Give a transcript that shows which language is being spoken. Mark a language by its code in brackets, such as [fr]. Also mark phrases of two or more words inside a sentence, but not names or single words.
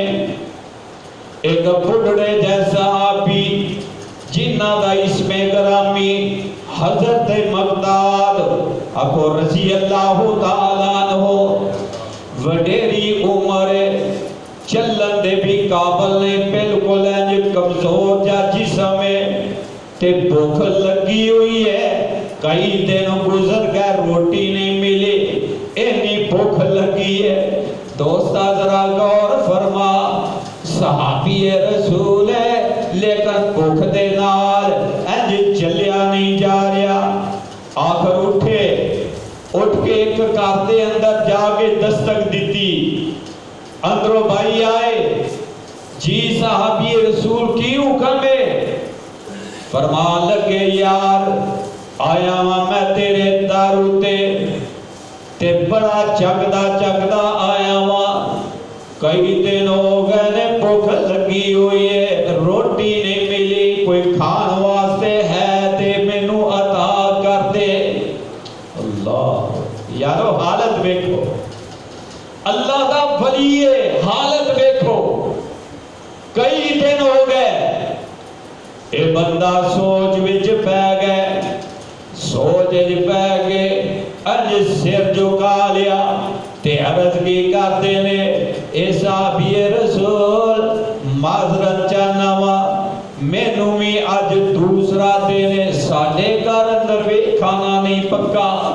[pa] ایک بڑھڑے جیسا صحابی جنہ دا اسم گرامی حضرت مقداد اکو [ar] رضی اللہ تعالیٰ عنہ، [pa] وڈیری عمر چلن دے بھی قابل نے، بالکل انج کمزور جا جسم ہے تے بھوک لگی ہوئی ہے، کئی دن گزر گئے روٹی نہیں ملی، اینی بھوک لگی ہے۔ دوستا ذرا غور فرما، صحابی رسول ہے لیکن بھوک دے نال انج چلیا نہیں جا رہا۔ آخر اٹھ کے ایک گھر دے اندر جا کے دستک دیتی، اندروں بھائی آئے، جی صحابی رسول کی حکم ہے؟ فرمان لگے یار آیا ہاں میں تیرے دارو تے بڑا چکدا آیا ہاں، کئی دن ہو گئے نے بھوک لگی ہوئی ہے، روٹی نہیں ملی، کوئی کھان واسطے ہے تے مینوں عطا کر دے۔ اللہ یارو حالت دیکھو، اللہ دا ولی ہے، حالت دیکھو، کئی دن ہو گئے۔ اے بندہ سوچ وچ پہ گئے، سوچ وچ پہ گئے، انج سر جھکا لیا تے عرض کی کرتے نے، اے صحابی رسول معذرت چاہنا وا، مینوں بھی اج دوسرا دن ساڈے گھر اندر بھی کھانا نہیں پکا،